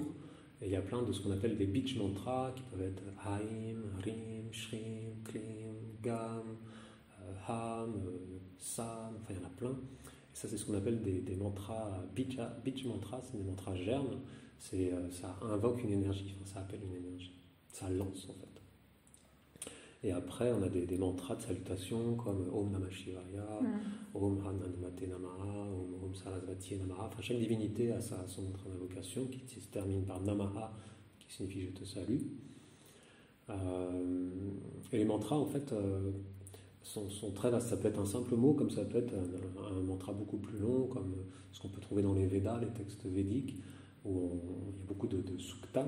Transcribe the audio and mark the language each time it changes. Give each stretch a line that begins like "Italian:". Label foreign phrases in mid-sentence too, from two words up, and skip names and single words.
French: Et il y a plein de ce qu'on appelle des beach mantras qui peuvent être
Sanskrit: ऐं, रीं, श्रीं, क्लीं, गं, हं, सं,
French: enfin il y en a plein. Ça, c'est ce qu'on appelle des mantras Bij mantras, c'est des mantras germes. Ça invoque une énergie, ça appelle une énergie. Ça lance, en fait. Et après, on a des mantras de salutation comme
Sanskrit: ॐ नमः शिवाय, ॐ हननुमते नमः, ॐ सरस्वती नमः.
French: Enfin, chaque divinité a son mantra d'invocation qui se termine par Namaha, qui signifie je te salue. Et les mantras, en fait, sont très vastes. Ça peut être un simple mot, comme ça peut être un mantra beaucoup plus long, comme ce qu'on peut trouver dans les Védas, les textes védiques, où il y a beaucoup de suktam.